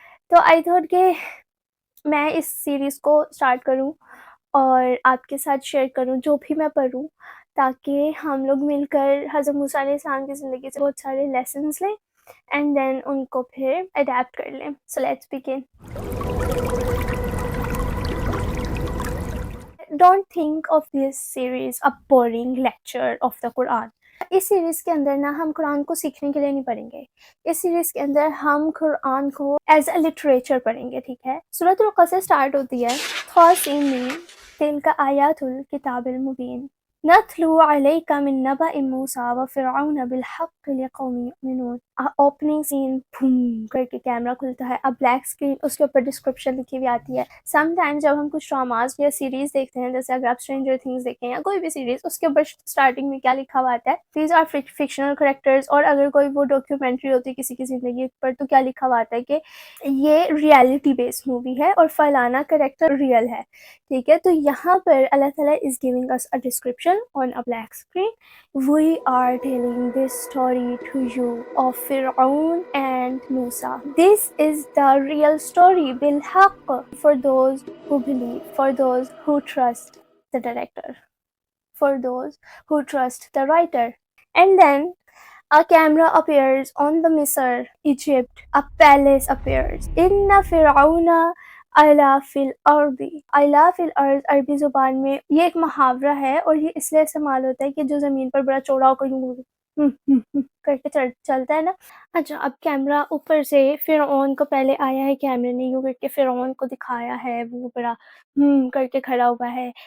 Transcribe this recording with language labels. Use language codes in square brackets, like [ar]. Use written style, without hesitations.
[ur] تو [en] I thought [ur] کہ میں اس سیریز کو اسٹارٹ کروں اور آپ کے ساتھ شیئر کروں جو بھی میں پڑھوں، تاکہ ہم لوگ مل کر حضرت موسیٰ علیہ السلام کی زندگی سے بہت سارے لیسنس لیں اینڈ دین ان کو پھر اڈیپٹ کر لیں. [en] So let's begin. Don't think of this series a boring lecture of the Quran. [ur] اس series کے اندر نا ہم قرآن کو سیکھنے کے لیے نہیں پڑھیں گے. اس سیریز کے اندر ہم قرآن کو [en] as a literature [ur] پڑھیں گے. ٹھیک ہے. سورۃ القصص اسٹارٹ ہوتی ہے [ar] طاسین تلک آیات الکتاب المبین نتلو علیک من نبأ موسیٰ وفرعون بالحق لقوم یؤمنون. [ur] اوپننگ سین بھوم کر کے کیمرہ کھلتا ہے. اب بلیک اسکرین، اس کے اوپر ڈسکرپشن لکھی ہوئی آتی ہے. سم ٹائم جب ہم کچھ ڈراماز یا سیریز دیکھتے ہیں، جیسے اگر آپ اسٹرینجر تھنگس دیکھیں یا کوئی بھی سیریز، اس کے اوپر اسٹارٹنگ میں کیا لکھا ہوا آتا ہے، [en] These are fictional characters. [ur] اور اگر کوئی وہ ڈاکیومنٹری ہوتی ہے کسی کی زندگی پر، تو کیا لکھا ہوا آتا ہے کہ یہ ریئلٹی بیسڈ مووی ہے اور فلانا کریکٹر ریئل ہے. ٹھیک ہے. تو یہاں پر اللہ تعالیٰ [en] Is giving us a description on a black screen. We are telling this story to you of Fir'aun and Musa. This is the real story بالحق, for those who believe, for those who trust the director, for those who trust the writer. And then a camera appears on the Misr, Egypt. A palace appears. [ar] Inna Fir'auna علا فی الارض. [ur] علا فی الارض عربی زبان میں یہ ایک محاورہ ہے اور یہ اس لیے استعمال ہوتا ہے کہ جو زمین پر بڑا چوڑا ہو کر یوں کر کے چلتا ہے نا. اچھا، اب کیمرہ اوپر سے فرعون کو پہلے آیا ہے، کیمرے نے یوں کر کے فرعون کو دکھایا ہے، وہ بڑا کر کے کھڑا ہوا ہے.